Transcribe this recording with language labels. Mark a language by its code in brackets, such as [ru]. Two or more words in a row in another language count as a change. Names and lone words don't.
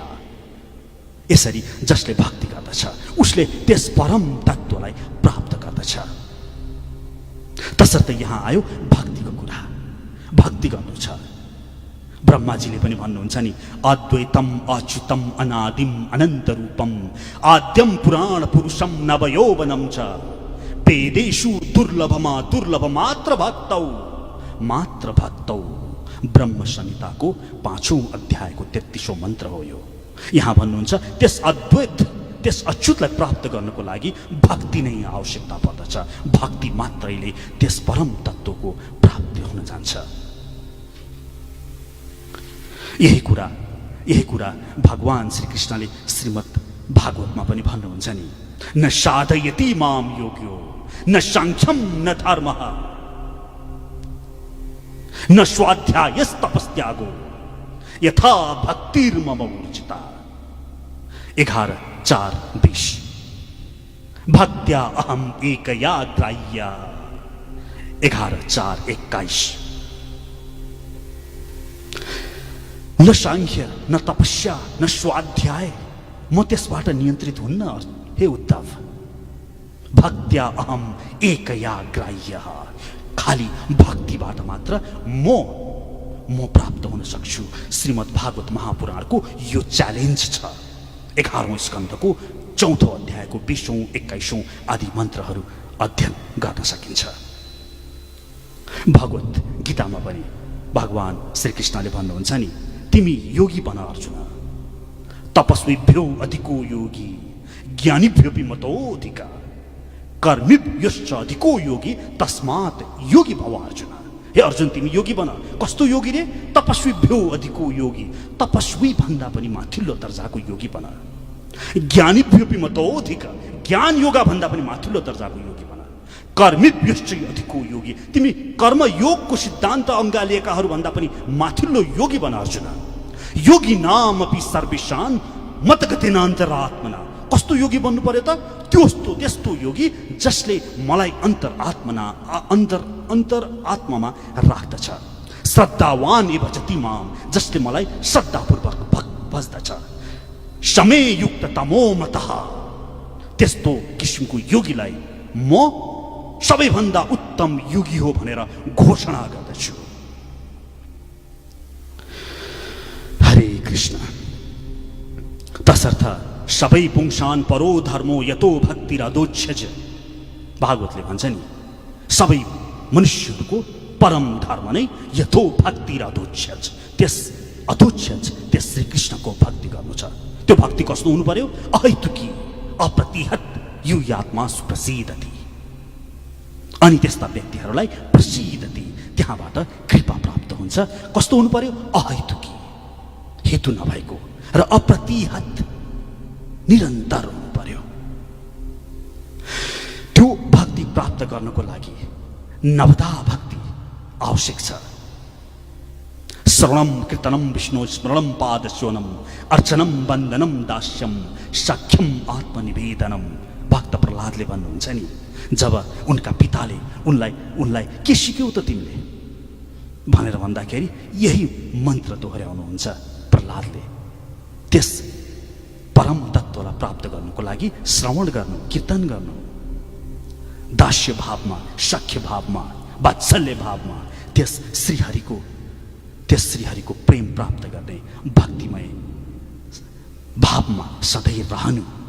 [ne] यसरी जसले भक्ति गर्दछ उसले त्यस परम तत्त्वलाई प्राप्त गर्दछ। तसर्थ यहाँ आयो भक्तिको कुरा। भक्ति गर्नु छ, ब्रह्माजीले पनि भन्नुहुन्छ नि, [sa] अद्वैतम अच्युतम अनादिम अनन्त रूपम आद्यम पुराण पुरुषम नवयौवनम च वेदेषु दुर्लभमा दुर्लभ मात्र भक्तौ [ne] ब्रह्म संहिताको 5औं अध्यायको 33औं मन्त्र हो यो। यहाँ भन्नुहुन्छ त्यस अद्वैत त्यस अच्युतलाई प्राप्त गर्नको लागि भक्ति नै आवश्यकता पर्दछ। भक्ति मात्रैले त्यस परम तत्त्वको प्राप्ति हुन जान्छ। यही कुरा भगवान श्री कृष्णले श्रीमद् भागवतमा पनि भन्नुहुन्छ नि, [sa] न साधयति माम योग्यो न सांख्यम न धर्मः न स्वाध्यायस्तपस्त्यागो यथा भक्तिर्मम ऊर्जिता। 11:4-20 भक्त्या अहम एकया ग्राह्य। 11:4-21 न सांख्य न तपस्या न स्वाध्याय, [ne] म त्यसबाट नियन्त्रित हुन्न हे उद्धव। [sa] भक्त्या अहम एकया ग्राह्य, [ne] खाली भक्तिबाट मात्र म प्राप्त हुन सक्छु। श्रीमद् भागवत महापुराणको यो च्यालेन्ज छ। 11औं स्कन्धको 4औं अध्यायको 20औं 21औं आदि मन्त्रहरू अध्ययन गर्न सकिन्छ। भगवत गीतामा पनि भगवान श्रीकृष्णले भन्नुहुन्छ नि, तिमी योगी बन अर्जुन, [sa] तपस्वीभ्यो अधिको योगी ज्ञानीभ्योऽपि मतोऽधिक कर्मीभ्यश्च अधिको योगी तस्मात् योगी भव अर्जुन। [ne] हे अर्जुन, तिमी योगी बन। कस्तो योगी रे? [sa] तपस्वीभ्यो अधिको योगी, [ne] तपस्वी भन्दा पनि माथिल्लो दर्जाको योगी बन। [sa] ज्ञानीभ्योऽपि मतोऽधिक, [ne] ज्ञान योगा भन्दा पनि माथिल्लो दर्जाको योगी बन। [sa] कर्मीभ्यश्च अधिको योगी, [ne] तिमी कर्म योगको सिद्धान्त अङ्गालिएकाहरू भन्दा पनि माथिल्लो योगी बन अर्जुन। [sa] योगी नाम अपि सर्वेषां मतगतेनान्तरात्मना। [ne] कस्तो योगी बन्नु पर्यो त? त्यस्तो योगी जसले मलाई अन्तरात्मामा राख्दछ। [sa] श्रद्धावान एव भजति माम, [ne] जसले मलाई श्रद्धापूर्वक भज्दछ। [sa] समय युक्त तमो मतः, [ne] त्यस्तो किसिमको योगीलाई म सबैभन्दा उत्तम योगी हो भनेर घोषणा गर्दछु। हरे कृष्ण। तसर्थ सबै [sa] पुंसान परो धर्मो यतो भक्तिरदोच्छ्यज। [ne] भागवतले भन्छ नि, सबै मनुष्यहरूको परम धर्म नै [sa] यतो भक्तिरदोच्छ्यज, [ne] त्यस श्रीकृष्णको भक्ति गर्नु छ। त्यो भक्ति कस्तो हुनु पर्यो? [sa] अहैतुकी अप्रतिहत युयात्मा सुप्रसिद्धति। [ne] अनि त्यस्ता व्यक्तिहरूलाई प्रसिद्धति, त्यहाँबाट कृपा प्राप्त हुन्छ। कस्तो हुनु पर्यो? अहैतुकी, हेतु नभएको र अप्रतिहत, निरन्तर हुनु पर्यो। त्यो भक्ति प्राप्त गर्नको लागि नवधा भक्ति आवश्यक छ। [sa] श्रवणम कीर्तनम विष्णु स्मरणम पादस्योनम अर्चनम वन्दनम दास्यम सख्यम आत्मनिवेदनम। [ne] भक्त प्रहलादले भन्नुहुन्छ नि, जब उनका पिताले उनलाई के सिक्यौ त तिमीले भनेर भन्दाखेरि यही मन्त्र दोहोर्याउनुहुन्छ प्रहलादले। त्यस परम तत्त्वलाई प्राप्त गर्नुको लागि श्रवण गर्नु, कीर्तन गर्नु, दास्य भावमा, सख्य भावमा, वात्सल्य भावमा त्यस श्रीहरिको प्रेम प्राप्त गर्ने भक्तिमय भावमा सधैँ रहनु।